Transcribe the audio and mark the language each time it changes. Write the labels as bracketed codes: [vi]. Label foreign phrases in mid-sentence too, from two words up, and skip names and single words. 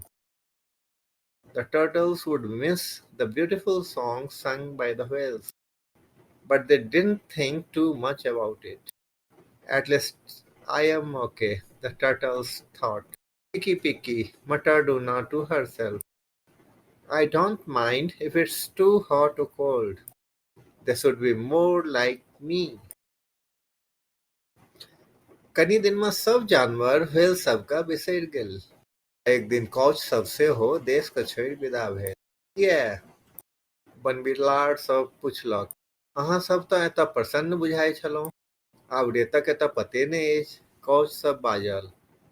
[en] The turtles would miss the beautiful songs sung by the whales, but they didn't think too much about it. At least I am okay, the turtles thought. Picky, muttered Una to herself. I don't mind if it's too hot or cold. They should be more like me. [mai] कनी दिन में सब जानवर व्हेल सबका बिसरि गेल. एक दिन कौच सब सेहो देश के छोड़ि विदा भेल. किया? बनबिलाड़ सब पुछलक. अहाँ सब तऽ एतऽ प्रसन्न बुझाइ छलहुँ. आब रेतक एतऽ पते नहि अछि, कौच सब बाजल.